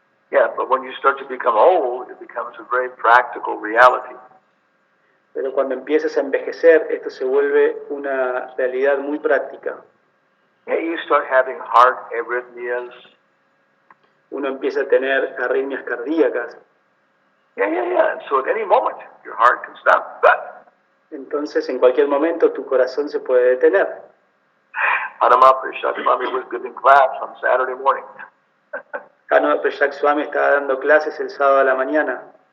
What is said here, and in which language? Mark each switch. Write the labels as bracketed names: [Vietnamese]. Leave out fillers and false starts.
[English] Yeah, but when you start to become old, it becomes a very practical reality. [Spanish] Pero cuando empiezas a envejecer, esto se vuelve una realidad muy práctica. [English] Yeah, you start having heart arrhythmias. [Spanish] Uno empieza a tener arritmias cardíacas. [English] Yeah. And so at any moment, your heart can stop. [Spanish] Entonces, en cualquier momento, tu corazón se puede detener. [English] Hanama Prashad Swami was giving class on Saturday morning. [Spanish] Kano Prashak Swami estaba dando clases el sábado a la mañana.